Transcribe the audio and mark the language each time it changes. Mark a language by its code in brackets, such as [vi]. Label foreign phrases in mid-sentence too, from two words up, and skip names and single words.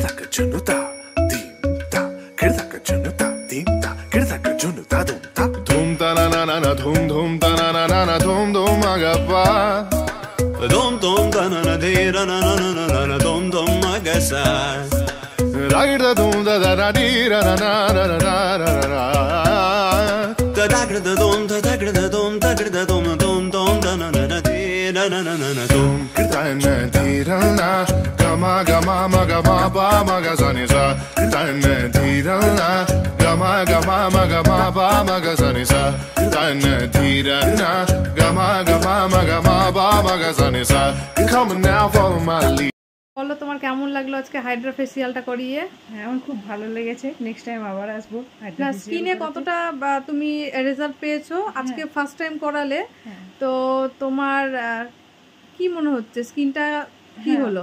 [en] junuta dim ta kirda ka junuta dim ta kirda ka junuta dum ta na na na na dhum dhum ta na na na na dhum dhum agappa dum dum ta na na de ra na na na na na dum dum agasa ra da dum da da da di ra na na na na na na da da da dum da da da dum da da dum dum dum da na na na de na na na na dum kirda na di ra na gama gama ma gama ba ma ga sa ni sa kirda na di ra na gama gama ma gama ba ma ga sa ni sa kirda na di ra na gama gama ma gama ba ma ga sa ni sa come now follow my lead [bn] বলো তোমার কেমন লাগলো আজকে হাইড্রা ফেসিয়ালটা করিয়ে? হ্যাঁ আমার খুব ভালো লেগেছে, [en] next time [bn] আবার আসবো। না স্কিনে কতটা তুমি রেজাল্ট পেয়েছো আজকে [en] first time [bn] করালে, তো তোমার কি মনে হচ্ছে স্কিনটা কি হলো?